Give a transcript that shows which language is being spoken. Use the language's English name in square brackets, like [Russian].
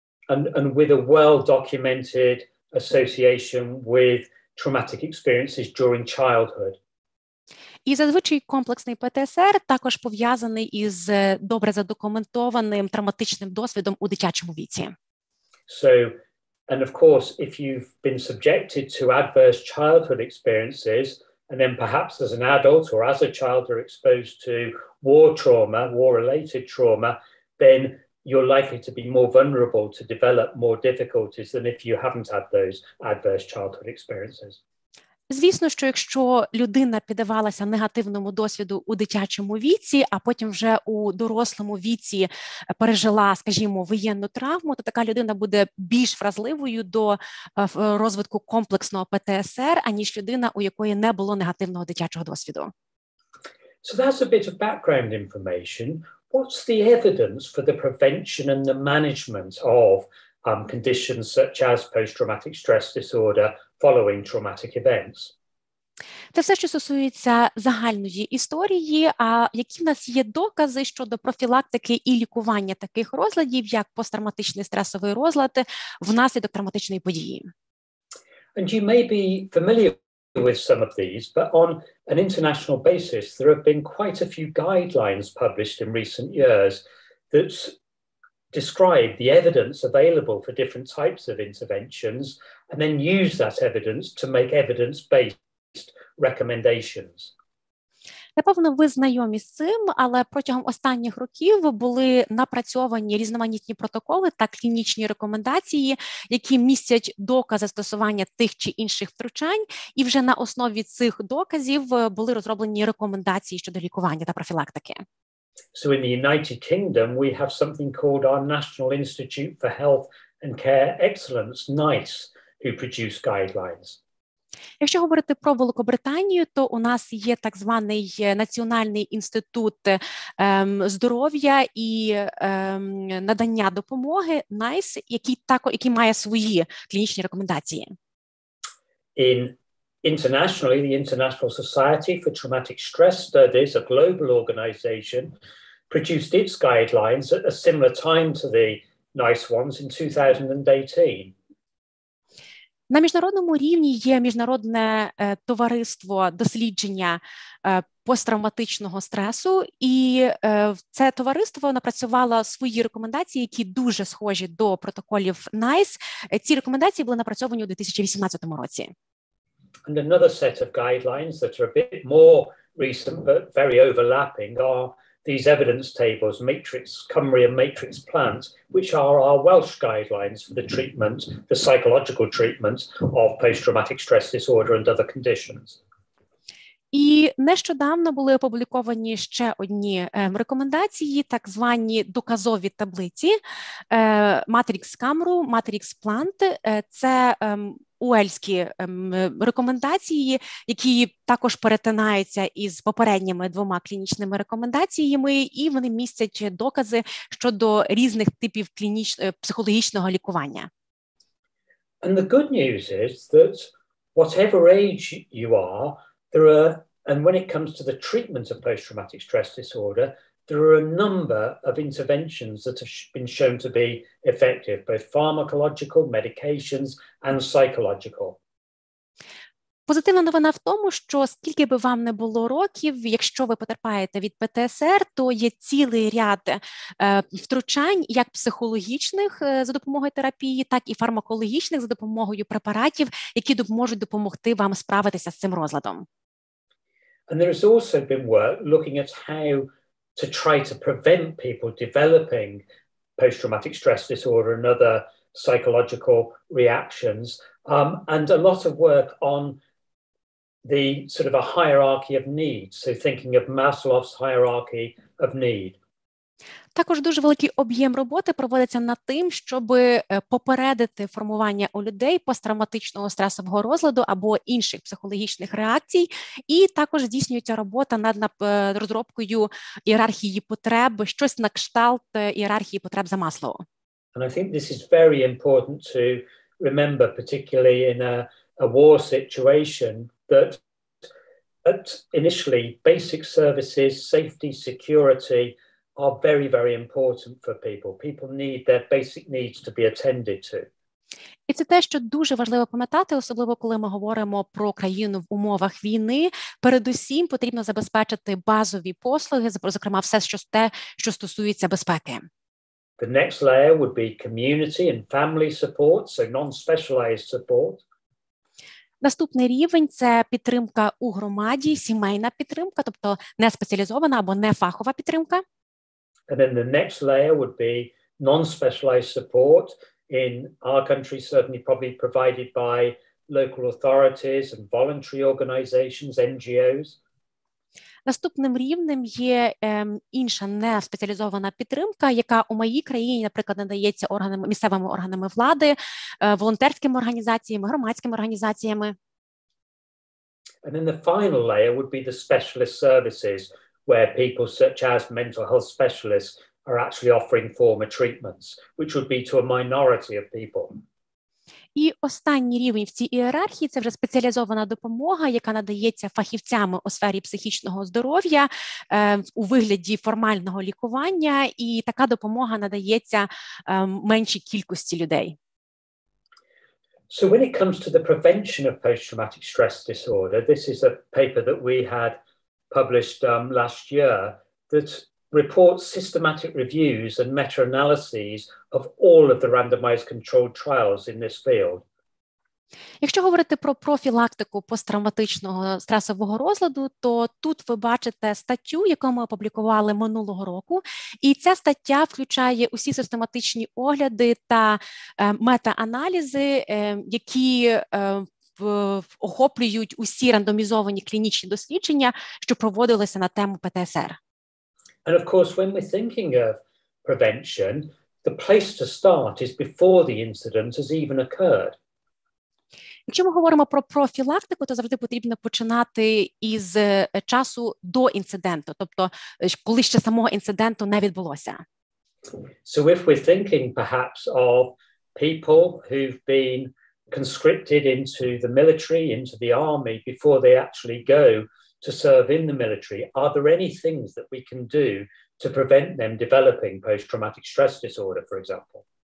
[English] And with a well-documented association with traumatic experiences during childhood. [Ukrainian] І зазвичай комплексний ПТСР також пов'язаний із добре задокументованим травматичним досвідом у дитячому віці. [English] So, and of course, if you've been subjected to adverse childhood experiences, and then perhaps as an adult or as a child are exposed to war-related trauma, then you're likely to be more vulnerable to develop more difficulties than if you haven't had those adverse childhood experiences. [Ukrainian] Звісно, що якщо людина піддавалася негативному досвіду у дитячому віці, а потім вже у дорослому віці пережила, скажімо, воєнну травму, то така людина буде більш вразливою до розвитку комплексного ПТСР, аніж людина, у якої не було негативного дитячого досвіду. [English] So that's a bit of background information. What's the evidence for the prevention and the management of conditions such as post-traumatic stress disorder following traumatic events? [Ukrainian] Це все, що стосується загальної історії, а які в нас є докази щодо профілактики і лікування таких розладів, як посттравматичний стресовий розлад внаслідок травматичної події? [English] And you may be familiar with some of these, but on an international basis, there have been quite a few guidelines published in recent years that describe the evidence available for different types of interventions and then use that evidence to make evidence-based recommendations. [Ukrainian] Напевно, ви знайомі з цим, але протягом останніх років були напрацьовані різноманітні протоколи та клінічні рекомендації, які містять докази застосування тих чи інших втручань, і вже на основі цих доказів були розроблені рекомендації щодо лікування та профілактики. [English] So in the United Kingdom, we have something called our National Institute for Health and Care Excellence, NICE, who produce guidelines. [Ukrainian] Якщо говорити про Великобританію, то у нас є так званий Національний інститут здоров'я і надання допомоги, NICE, який має свої клінічні рекомендації. [English] Internationally, the International Society for Traumatic Stress Studies, a global organization, produced its guidelines at a similar time to the NICE ones in 2018. [Ukrainian] На міжнародному рівні є Міжнародне товариство дослідження посттравматичного стресу, і це товариство напрацювало свої рекомендації, які дуже схожі до протоколів NICE. Ці рекомендації були напрацьовані у 2018 році. [English] And another set of guidelines that are a bit more recent but very overlapping are these evidence tables, Cymru and Matrix Plant, which are our Welsh guidelines for the treatment, the psychological treatment of post-traumatic stress disorder and other conditions. [Ukrainian] І нещодавно були опубліковані ще одні рекомендації, так звані доказові таблиці, Matrix Cymru, Matrix Plant. Це уельські рекомендації, які також перетинаються із попередніми двома клінічними рекомендаціями, і вони містять докази щодо різних типів психологічного лікування. [English] And the good news is that whatever age you are, and when it comes to the treatment of post-traumatic stress disorder, there are a number of interventions that have been shown to be effective, both pharmacological, medications, and psychological. [Ukrainian] Позитивна новина в тому, що скільки би вам не було років, якщо ви потерпаєте від ПТСР, то є цілий ряд втручань, як психологічних за допомогою терапії, так і фармакологічних за допомогою препаратів, які можуть допомогти вам справитися з цим розладом. [English] And there has also been work looking at how to try to prevent people developing post-traumatic stress disorder and other psychological reactions, and a lot of work on the sort of a hierarchy of needs, so thinking of Maslow's hierarchy of need. [Ukrainian] Також дуже великий об'єм роботи проводиться над тим, щоб попередити формування у людей посттравматичного стресового розладу або інших психологічних реакцій, і також здійснюється робота над розробкою ієрархії потреб, щось на кшталт ієрархії потреб за Маслоу. [English] And I think this is very important to remember, particularly in a war situation, that initially basic services, safety, security are very, very important for people. People need their basic needs to be attended to. [Ukrainian] І це те, що дуже важливо пам'ятати, особливо коли ми говоримо про країну в умовах війни. Передусім потрібно забезпечити базові послуги, зокрема все, що стосується безпеки. [English] The next layer would be community and family support, so non-specialized support. [Ukrainian] Наступний рівень – це підтримка у громаді, сімейна підтримка, тобто не спеціалізована або не фахова підтримка. [English] And then the next layer would be non-specialized support. In our country, certainly probably provided by local authorities and voluntary organizations, NGOs. [Ukrainian] Наступним рівнем є інша неспеціалізована підтримка, яка у моїй країні, наприклад, надається місцевими органами влади, волонтерськими організаціями, громадськими організаціями. [English] And then the final layer would be the specialist services, where people such as mental health specialists are actually offering former treatments, which would be to a minority of people. [Ukrainian] І останній рівень в цій ієрархії – це вже спеціалізована допомога, яка надається фахівцями у сфері психічного здоров'я у вигляді формального лікування, і така допомога надається меншій кількості людей. [English] So when it comes to the prevention of post-traumatic stress disorder, this is a paper that we had published last year that reports systematic reviews and meta-analyses of all of the randomized controlled trials in this field. [Ukrainian] Якщо говорити про профілактику посттравматичного стресового розладу, то тут ви бачите статтю, яку ми опублікували минулого року, і ця стаття включає усі систематичні огляди та мета-аналізи, які охоплюють усі рандомізовані клінічні дослідження, що проводилися на тему ПТСР. [English] And of course, when we're thinking of prevention, the place to start is before the incident has even occurred. [Ukrainian] Якщо ми говоримо про профілактику, то завжди потрібно починати із часу до інциденту, тобто коли ще самого інциденту не відбулося. [English] So if we're thinking perhaps of people who've been conscripted into the military, into the army before they actually go to serve in the military, are there any things that we can do to prevent them developing post-traumatic stress disorder, for example?